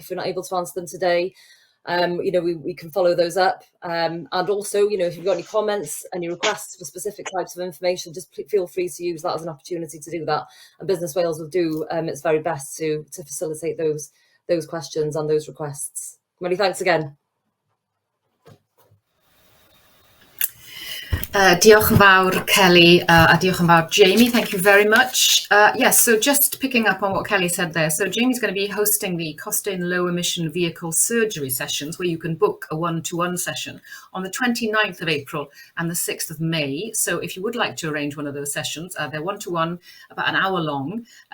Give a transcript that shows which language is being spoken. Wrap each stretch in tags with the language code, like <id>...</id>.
<en>If we're not able to answer them today, you know, we can follow those up. And also, you know, if you've got any comments, any requests for specific types of information, just feel free to use that as an opportunity to do that. And Business Wales will do its very best to facilitate those questions and those requests. Many thanks again.</en> <cy>Diolch yn fawr, Kelly, a diolch yn fawr, Jamie.</cy> <en>Thank you very much. Yes, so just picking up on what Kelly said there. So Jamie's going to be hosting the Costain Low Emission Vehicle Surgery sessions, where you can book a one-to-one session on the 29th of April and the 6th of May. So if you would like to arrange one of those sessions, they're one-to-one, about an hour long.</en>